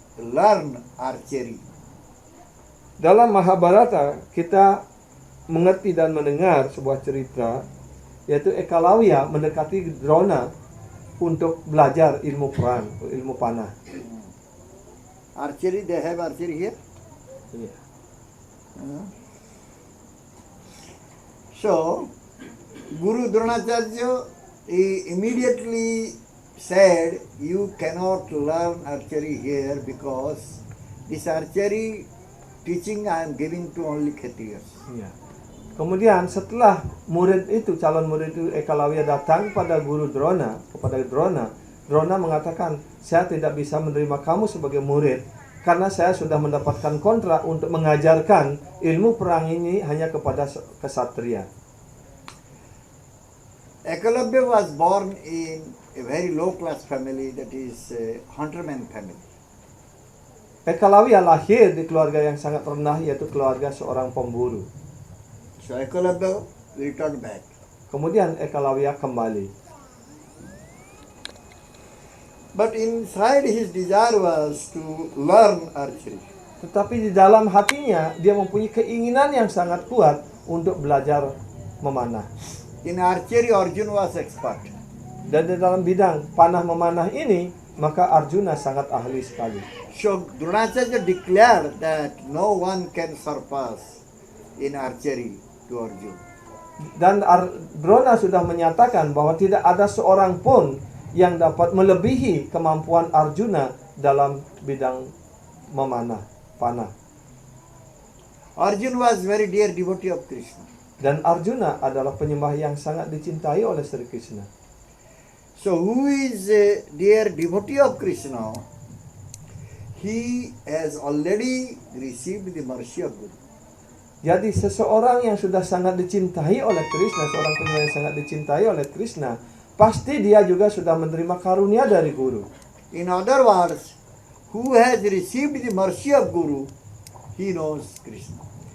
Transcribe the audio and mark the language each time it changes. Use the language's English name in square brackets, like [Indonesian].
[English] learn archery. [Indonesian] Dalam Mahabharata kita mengerti dan mendengar sebuah cerita yaitu Eklavya mendekati Drona untuk belajar ilmu perang, ilmu panah. [English] Archery, they have archery here. [Indonesian] Iya. [English] So, Guru Dronacharya, he immediately said, you cannot learn archery here because this archery teaching I am giving to only Khatriyas. [Indonesian] Iya. Kemudian setelah murid itu, calon murid itu Eklavya datang pada guru Drona, kepada Drona, Drona mengatakan, saya tidak bisa menerima kamu sebagai murid karena saya sudah mendapatkan kontrak untuk mengajarkan ilmu perang ini hanya kepada kesatria. [English] Eklavya was born in a very low class family, that is a hunterman family. [Indonesian] Eklavya lahir di keluarga yang sangat rendah, yaitu keluarga seorang pemburu. [English] So Eklavya returned back. [Indonesian] Kemudian Eklavya kembali. [English] But inside his desire was to learn archery. [Indonesian] Tetapi di dalam hatinya dia mempunyai keinginan yang sangat kuat untuk belajar memanah. [English] In archery, Arjuna was expert. [Indonesian] Dan di dalam bidang panah memanah ini, maka Arjuna sangat ahli sekali. [English] So Dronacharya declared that no one can surpass in archery to Arjuna. [Indonesian] Dan Drona sudah menyatakan bahwa tidak ada seorang pun yang dapat melebihi kemampuan Arjuna dalam bidang memanah, panah. [English] Arjuna was very dear devotee of Krishna. [Indonesian] Dan Arjuna adalah penyembah yang sangat dicintai oleh Sri Krishna. [English] So who is a dear devotee of Krishna? He has already received the mercy of Guru. [Indonesian] Jadi seseorang yang sudah sangat dicintai oleh Krishna, seorang penyembah yang sangat dicintai oleh Krishna, pasti dia juga sudah menerima karunia dari Guru. [English] In other words, who has received the mercy of Guru, he knows Krishna.